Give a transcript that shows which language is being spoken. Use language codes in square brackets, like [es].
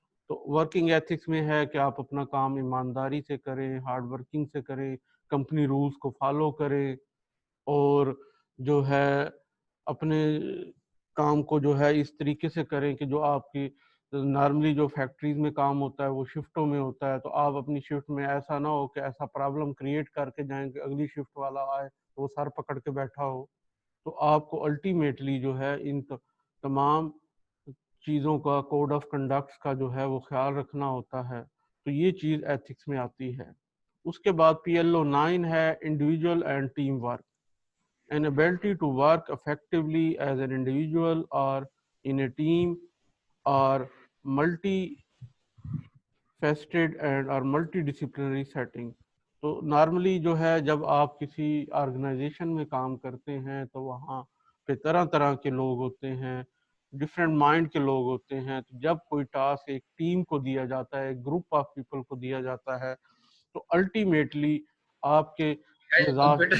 [ur] تو working ethics میں ہے کہ آپ اپنا کام ایمانداری سے کریں، ہارڈ ورکنگ سے کریں، کمپنی رولز کو فالو کریں، اور جو ہے اپنے کام کو جو ہے اس طریقے سے کریں کہ جو آپ کی نارملی جو فیکٹریز میں کام ہوتا ہے وہ شفٹوں میں ہوتا ہے، تو آپ اپنی شفٹ میں ایسا نہ ہو کہ ایسا پرابلم کریٹ کر کے جائیں کہ اگلی شفٹ والا آئے تو وہ سر پکڑ کے بیٹھا ہو. تو آپ کو الٹیمیٹلی جو ہے ان تمام چیزوں کا کوڈ آف کنڈکٹس کا جو ہے وہ خیال رکھنا ہوتا ہے. تو یہ چیز ایتھکس میں آتی ہے. اس کے بعد PLO 9 ہے individual and team work. [en] An ability to work effectively as an individual or in a team or multi-faceted and or multidisciplinary setting. [ur] تو نارملی جو ہے جب آپ کسی آرگنائزیشن میں کام کرتے ہیں تو وہاں پہ طرح طرح کے لوگ ہوتے ہیں، ڈفرینٹ مائنڈ کے لوگ ہوتے ہیں. تو جب کوئی ٹاسک ایک ٹیم کو دیا جاتا ہے، ایک گروپ آف پیپل کو دیا جاتا ہے، تو الٹیمیٹلی آپ کے مزاج